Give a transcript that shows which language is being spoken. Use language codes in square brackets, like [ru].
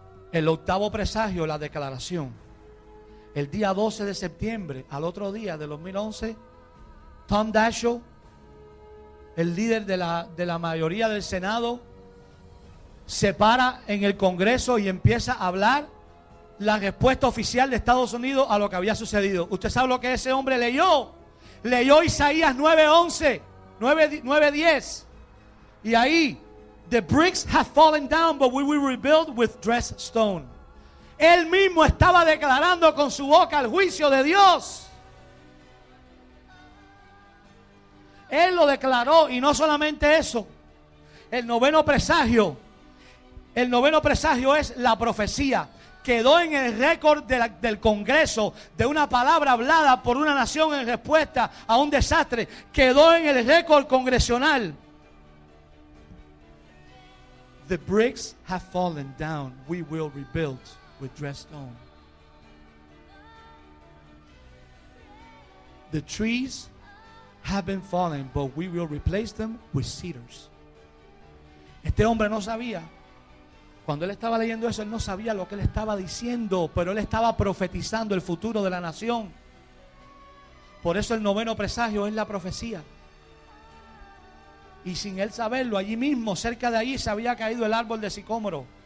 [es] El octavo presagio, la declaración. El día 12 de septiembre, al otro día de 2011, Tom Daschle, el líder de la mayoría del Senado, se para en el Congreso y empieza a hablar la respuesta oficial de Estados Unidos a lo que había sucedido. ¿Usted sabe lo que ese hombre leyó? Leyó Isaías 9:11, 9:10. Y ahí: [en] the bricks have fallen down, but we will rebuild with dressed stone. [es] Él mismo estaba declarando con su boca el juicio de Dios. Él lo declaró, y no solamente eso. El noveno presagio El noveno presagio es la profecía. Quedó en el récord del Congreso de una palabra hablada por una nación en respuesta a un desastre. Quedó en el récord congresional. [en] The bricks have fallen down. We will rebuild with dressed stone. The trees have been fallen, but we will replace them with cedars. [es] Este hombre no sabía. Cuando él estaba leyendo eso, él no sabía lo que él estaba diciendo, pero él estaba profetizando el futuro de la nación. Por eso el noveno presagio es la profecía. Y sin él saberlo, allí mismo, cerca de allí, se había caído el árbol de sicómoro.